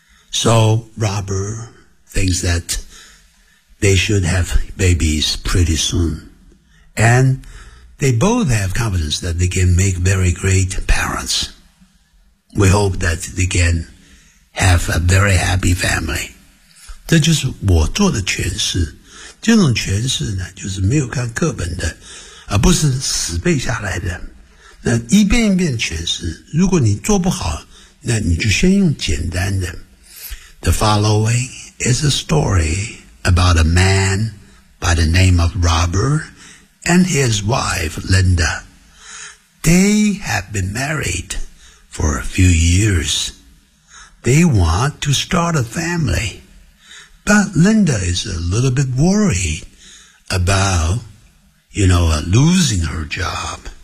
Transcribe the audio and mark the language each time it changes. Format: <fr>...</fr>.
<en>So Robert thinks that they should have babies pretty soon. And they both have confidence that they can make very great parents. We hope that they can have a very happy family.</en> <zh>这就是我做的诠释。这种诠释呢，就是没有看课本的，而不是死背下来的。那一遍一遍诠释，如果你做不好，那你就先用简单的。</zh> <en>The following is a story about a man by the name of Robert and his wife Linda. They have been married for a few years. They want to start a family, but Linda is a little bit worried about, you know, losing her job.</en>